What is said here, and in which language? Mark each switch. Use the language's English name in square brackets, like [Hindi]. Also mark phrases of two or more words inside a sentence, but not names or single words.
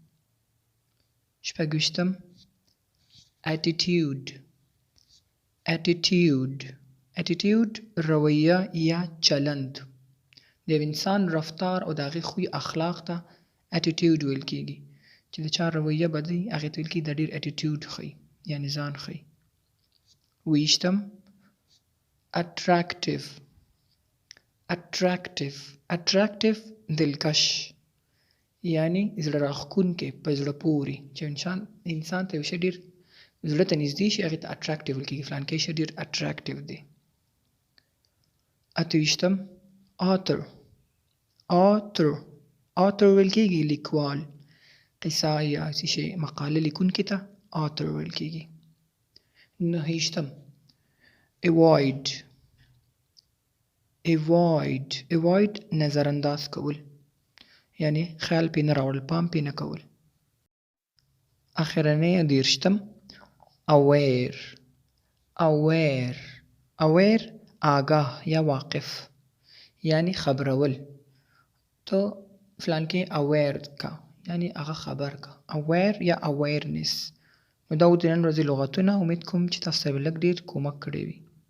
[Pashto] 26 [English] attitude attitude attitude [Pashto] رویه یا چلند. د یو انسان رفتار او د هغې خوی اخلاق ته attitude ویل کېږي. چې د چا رویه بده وي هغې ته ویل کېږي دا ډېر attitude ښیي یعنې ځان ښیي. 20 [English] attractive attractive attractive [Pashto] دلکش یعنې زړه راښکونکی په زړه پورې چې انسان ته یو شی ډېر زړه ته نږدې شي هغې ته attractive ویل کېږي فلانکی شی ډېر attractive دی. 28 [English] author author author [Pashto] ویل کېږي لیکوال قصه یا څه شی مقاله لیکونکي ته author ویل کېږي. 29 [English] avoid avoid avoid [Pashto] نظر انداز کول یعنی خیال پې نه راوړل پام پې نه کول. اخرنی 30 [English] aware aware aware [Pashto] آگاه یا واقف یعنی خبرول. تو فلانکی aware کا یعنی هغه خبر کا aware یا awareness. نو دا و د نن ورځې لغتونه. امید کوم چې تاسو ته به لږ ډېر کومک کړی وي.